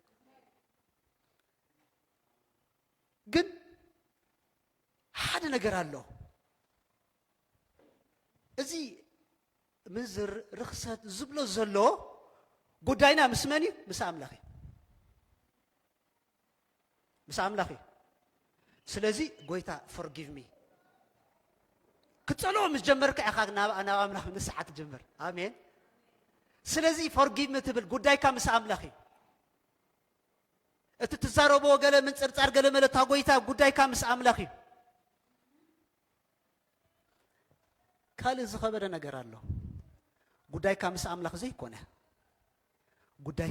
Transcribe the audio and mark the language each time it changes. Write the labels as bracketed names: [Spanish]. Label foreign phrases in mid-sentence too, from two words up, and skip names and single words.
[Tigrinya] ግን ሓደ ነገር ኣሎ እዚ ምዝር ርክሰት ዝብሎ ዘሎ ጉዳይና ምስ መን እዩ ምስ አምላኽ ምስ አምላኽ ስለዚህ ጎይታ [English] forgive me [Tigrinya] ክትጸልኦ ምስ ጀመርካ ኢኻ ናብ አምላኽ ንስሓት ጀመር አሜን ስለዚህ [English] forgive me [Tigrinya] ትብል ጉዳይካ ምስ አምላኽ እቲ ትዛረቦ ገለ ምንጽርጻር ገለ መለታ ጎይታ ጉዳይካ ምስ አምላኽ ካልእ ዝኸበደ ነገር ኣሎ ጉዳይካ ምስ አምላኽ ዘይኮነ ጉዳይካ